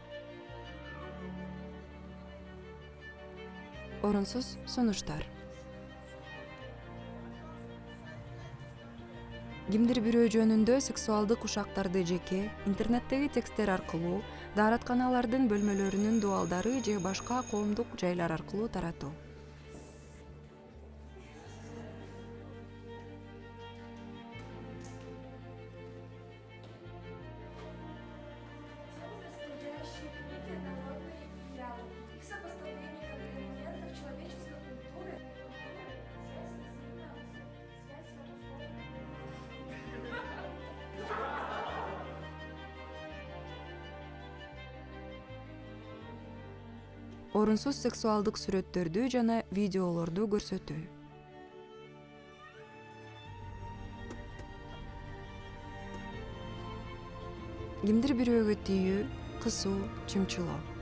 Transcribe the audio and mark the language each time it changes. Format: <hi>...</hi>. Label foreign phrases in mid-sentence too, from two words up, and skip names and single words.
<ky>Орунсуз сунуштар. Кимдир бирөө жөнүндө сексуалдык ушактарды жеке, интернеттеги тексттер аркылуу, дааратканалардын бөлмөлөрүнүн дуалдары же башка коомдук жайлар аркылуу таратуу.</ky> <ru>Настоящие книги народные идеалы. Их сопоставление как элементов человеческой культуры. Связь языка, связь</ru> <ky>Орунсуз сексуалдык сүрөттөрдү жана видеолорду көрсөтүү. Кимдир бирөөгө тийүү, кысуу, чымчылоо.</ky>